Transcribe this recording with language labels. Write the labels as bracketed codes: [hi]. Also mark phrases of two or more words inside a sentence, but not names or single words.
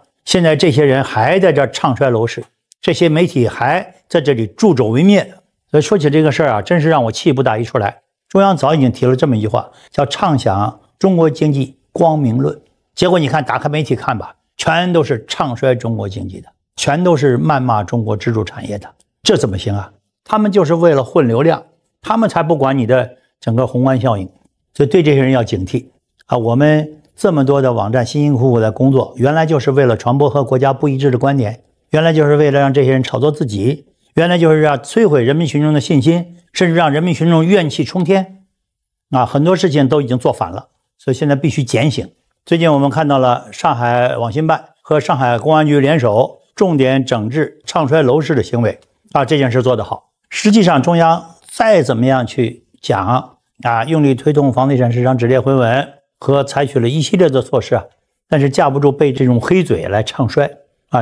[zh] 現在這些人還在這唱衰樓市，這些媒體還在這裡助紂為虐。所以說起這個事兒啊，真是讓我氣不打一處來。中央早已經提了這麼一句話，叫唱響中國經濟光明論。結果你看，打開媒體看吧，全都是唱衰中國經濟的，全都是謾罵中國支柱產業的，這怎麼行啊？他們就是為了混流量，他們才不管你的整個宏觀效應。所以对這些人要警惕啊！我們這麼多的網站辛辛苦苦的工作，原來就是為了傳播和國家不一致的觀點，原來就是為了讓這些人炒作自己，原来就是要摧毀人民群眾的信心，甚至讓人民群众怨氣冲天啊！很多事情都已經做反了，所以現在必須檢醒。最近我們看到了上海网信辦和上海公安局聯手，重點整治唱衰樓市的行為啊！這件事做得好。實際上，中央再怎麼樣去講啊，用力推動房地產市場止跌回穩和採取了一系列的措施啊，但是架不住被這種黑嘴來唱衰啊。